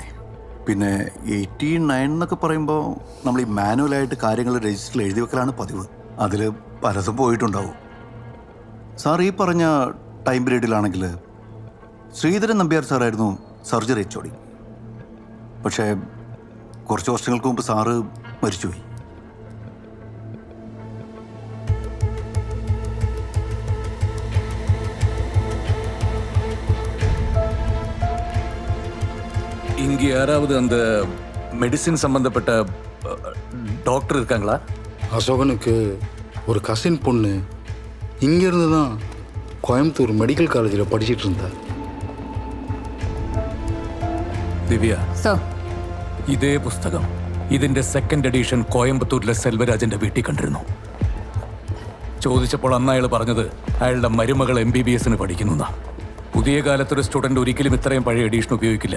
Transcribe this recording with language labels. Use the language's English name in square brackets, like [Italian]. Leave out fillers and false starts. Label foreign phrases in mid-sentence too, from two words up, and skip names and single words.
[Malayalam] പിന്നെ 89 എന്നൊക്കെ പറയുമ്പോൾ നമ്മൾ ഈ മാനുവലായിട്ട് കാര്യങ്ങൾ രജിസ്റ്ററിൽ എഴുതി വെക്കലാണ് പതിവ്. അതിൽ പലതും പോയിട്ടുണ്ടാവും. സാർ ഈ പറഞ്ഞ [English] time period [Malayalam] ശ്രീധരൻ നമ്പ്യാർ സാറായിരുന്നു സർജറി HOD. പക്ഷേ കുറച്ച് വർഷങ്ങൾക്ക് മുമ്പ് സാറ് മരിച്ചുപോയി. [Tamil] இங்கே யாராவது அந்த மெடிசின் சம்பந்தப்பட்ட டாக்டர் இருக்காங்களா? அசோகனுக்கு ஒரு கசின் பொண்ணு இங்கேருந்து தான் கோயம்புத்தூர் [English] medical college [Tamil] படிச்சுட்டு இருந்தா. [Malayalam] ദിവ്യ, സോ ഇതേ പുസ്തകം ഇതിന്റെ [English] second edition [Malayalam] കോയമ്പത്തൂരിലെ സെൽവരാജന്റെ വീട്ടിൽ കണ്ടിരുന്നു. ചോദിച്ചപ്പോൾ അന്ന് അയാൾ പറഞ്ഞത് അയാളുടെ മരുമകൾ MBBS പഠിക്കുന്നു. പുതിയ കാലത്തൊരു സ്റ്റുഡന്റ് ഒരിക്കലും ഇത്രയും പഴയ എഡിഷൻ ഉപയോഗിക്കില്ല.